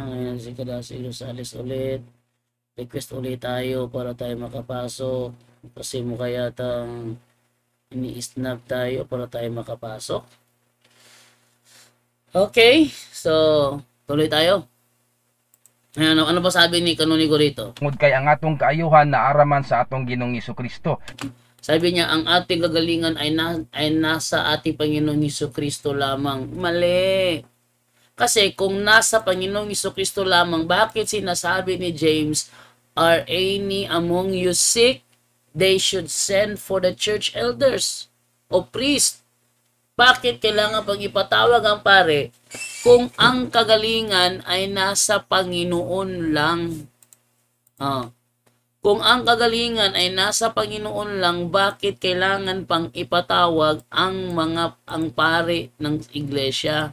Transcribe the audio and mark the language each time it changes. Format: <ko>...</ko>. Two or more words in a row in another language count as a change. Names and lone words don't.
<tl>Ngayon si Kadasi Rosales ulit. Request ulit tayo para tayo makapasok. Kasi mukha yatang ini-snap tayo para tayo makapasok. Okay. So, tuloy tayo. Ano pa sabi ni Kanunigo rito?</tl> <ceb>Tungod kay ang atong kaayuhan na araman sa atong Ginoong Hesukristo.</ceb> <tl>Sabi niya, ang ating kagalingan ay nasa ating Panginoong Hesukristo lamang. Mali. Kasi kung nasa Panginoong Hesukristo lamang, bakit sinasabi ni James,</tl> <en>are any among you sick? They should send for the church elders o priest.</en> <tl>Bakit kailangan pang ipatawag ang pare kung ang kagalingan ay nasa Panginoon lang? Kung ang kagalingan ay nasa Panginoon lang, bakit kailangan pang ipatawag ang pare ng iglesia?</tl>